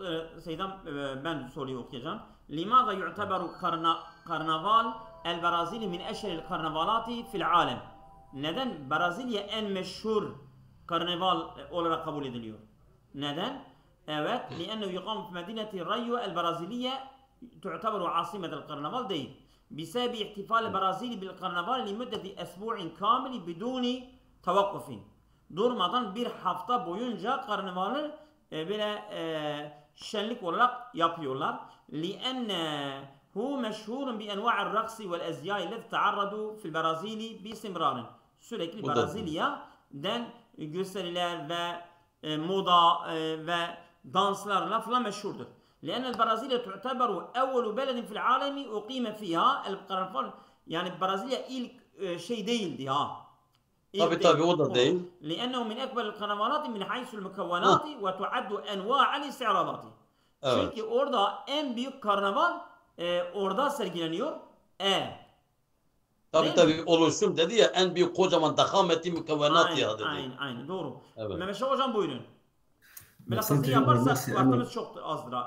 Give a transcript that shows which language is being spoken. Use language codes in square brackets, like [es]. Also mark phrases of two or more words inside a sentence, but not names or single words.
[tr] Seydam ben soruyu okuyacağım. [ar] لماذا يعتبر كرنفال البرازيل من أشهر الكرنفالات في العالم. [tr] Neden Brezilya en meşhur karnaval olarak kabul ediliyor? Neden? Evet. [ar] لأنه يقام في مدينة ريو البرازيلية تعتبر عاصمة القرنفال değil. بسبب احتفال البرازيلي بالقرنفال لمدة أسبوع كامل بدون توقف. [tr] Durmadan bir hafta boyunca karnavalı böyle şenlik olarak yapıyorlar. [ar] لأنه مشهور بأنواع الرقص والأزياء التي تعرضوا في البرازيل باستمرار. [tr] Sürekli Brezilya'dan gösteriler ve moda ve danslarla falan meşhurdur. [ar] لأن البرازيلية تعتبر أول بلد في العالم أقيم فيها القرنفال. [tr] Yani Brezilya ilk şey değildi ha. Tabii o da değil. [ar] لأنه من أكبر القرنفالات من حيث المكونات وتعد أنواع الاستعراضات. [tr] Çünkü orada en büyük karnaval orada sergileniyor. Tabii oluşum dedi ya en büyük kocaman [ar] ضخامة المكونات [tr] ya dedi. Aynen doğru. Evet. Mehmet Şah Hocam buyurun. Biraz hızlı yaparsak vaktimiz çok azdır ha.